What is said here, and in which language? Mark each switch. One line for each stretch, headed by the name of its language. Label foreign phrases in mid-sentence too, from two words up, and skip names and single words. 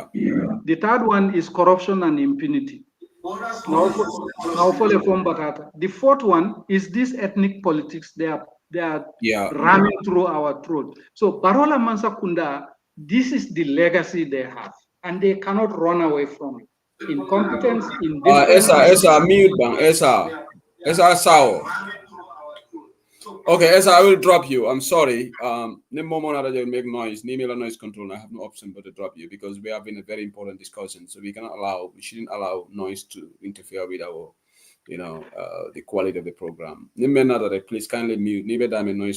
English: The third one is corruption and impunity. The fourth one is this ethnic politics. They are ramming through our throat. So Barola Mansakunda, this is the legacy they have, and they cannot run away from it. Incompetence, indifference. Esa mute bang. Esa sao. Okay, Esa, I will drop you. I'm sorry. Make noise. Noise control. I have no option but to drop you because we have been a very important discussion. So we shouldn't allow noise to interfere with our, the quality of the program. Please kindly mute. Noise.